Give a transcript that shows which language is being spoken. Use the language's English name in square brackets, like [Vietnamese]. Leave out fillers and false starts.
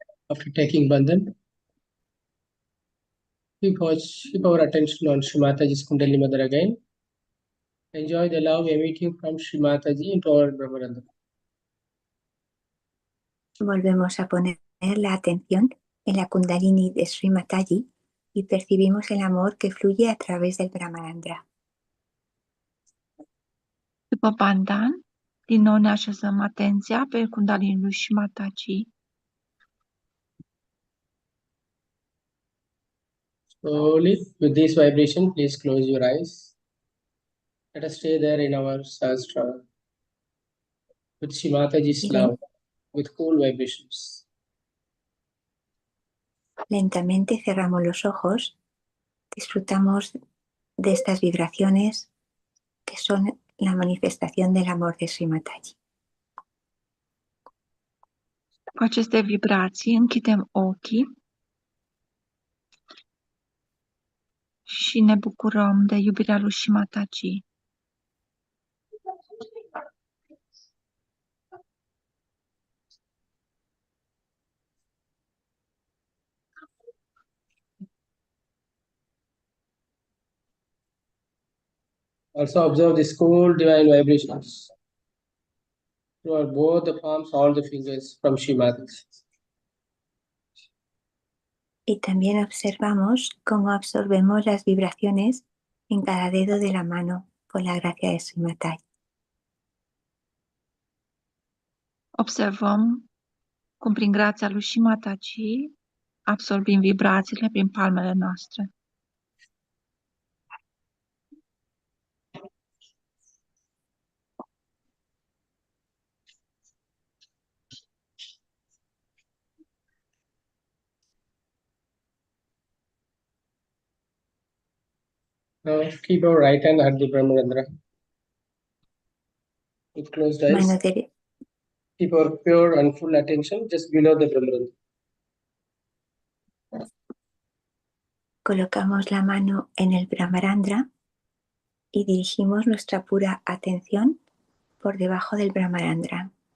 [English] After taking bandhan, keep our attention on Shri Mataji's Kundalini Mother again. Enjoy the love emitting from Shri Mataji into our Brahmarandha. [Spanish] Volvemos a poner la atención en la Kundalini de Sri Mataji y percibimos el amor que fluye a través del Brahmarandra. [Romanian] După bandan, din nou ne așezăm atenția pe Kundalini lui Shimataji. [English] Slowly, with this vibration, please close your eyes. Let us stay there in our Sahasrar with Shri Mataji's love, with cool vibrations. [Spanish] Lentamente cerramos los ojos, disfrutamos de estas vibraciones que son la manifestación del amor de Sri Mataji. [Romanian] Cu aceste vibrații închidem ochii și ne bucurăm de iubirea lui Shimataji. [English] Also observe the cool divine vibrations throughout both the palms, all the fingers from Shri Mataji. [Spanish] Y también observamos cómo absorbemos las vibraciones en cada dedo de la mano por la gracia de Sri Mataji. [Romanian] Observăm cum prin grația lui Shimataji absorbim vibrațiile prin palmele noastre. [English] Now keep our right hand at the Brahmarandra. With closed eyes, [Spanish] Mano dere- [English] keep our pure and full attention just below the Brahmarandra. [Spanish] colocamos la mano en el Brahmarandra y dirigimos nuestra pura atención por debajo del Brahmarandra.